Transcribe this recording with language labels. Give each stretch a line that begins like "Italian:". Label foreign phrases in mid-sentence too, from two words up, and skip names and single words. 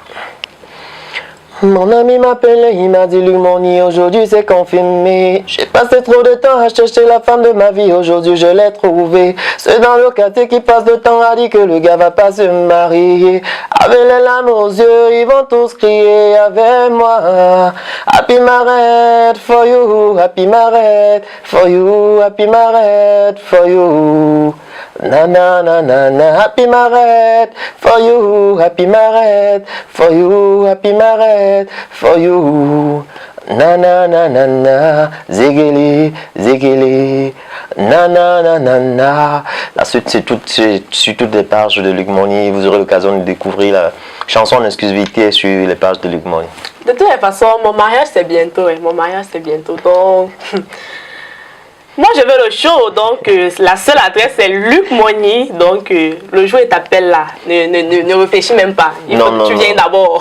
French: Mon ami m'appelle, il m'a dit Luc Mougny, aujourd'hui c'est confirmé. J'ai passé trop de temps à chercher la femme de ma vie, aujourd'hui je l'ai trouvée. Ceux dans le quartier qui passent de temps à dire que le gars va pas se marier. Avec les larmes aux yeux, ils vont tous crier avec moi.
English: Happy married for you, happy married for you, happy married for you. Na na na na na, happy married for you, happy married for you, happy married for you. Na na na na na, zigili, zigili, na na na na na.
French: La suite c'est sur toutes les pages de Luc Mougny. Vous aurez l'occasion de découvrir la chanson en exclusivité sur les pages de Luc Mougny. De toute façon, mon mariage c'est bientôt, mon mariage c'est bientôt, donc... Moi je veux le show, donc la seule adresse c'est Luc Mougny, donc le jour et t'appelle là, ne réfléchis même pas, il faut que tu viennes d'abord.